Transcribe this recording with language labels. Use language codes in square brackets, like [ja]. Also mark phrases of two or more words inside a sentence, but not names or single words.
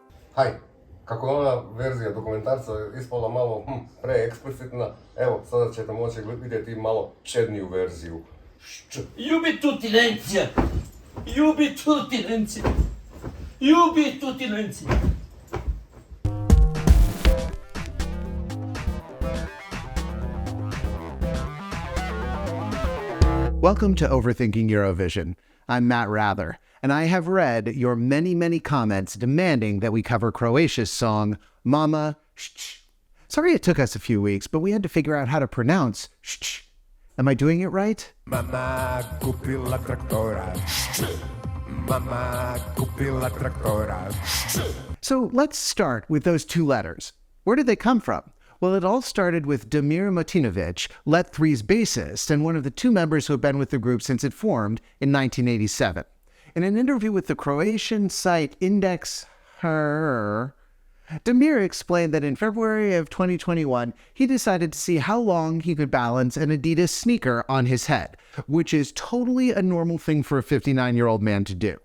[hr] Haj, kako je ona verzija dokumentarca ispala malo preeksplicitna, evo, sada ćete moći vidjeti malo čedniju verziju. Ljubi tutti Nenzi! Ljubi tutti Nenzi! Ljubi tutti Nenzi! [en] Welcome to Overthinking Eurovision. I'm Matt Rather, and I have read your many comments demanding that we cover Croatia's song, Mama Shh. Sorry it took us a few weeks, but we had to figure out how to pronounce Shh. Am I doing it right? [hr] Mama kupila traktora. Mama kupila traktora. [en] So let's start with those two letters. Where did they come from? Well, it all started with Damir Motinovic, Let Three's bassist and one of the two members who have been with the group since it formed in 1987. In an interview with the Croatian site Index Her, Damir explained that in February of 2021, he decided to see how long he could balance an Adidas sneaker on his head, which is totally a normal thing for a 59-year-old man to do.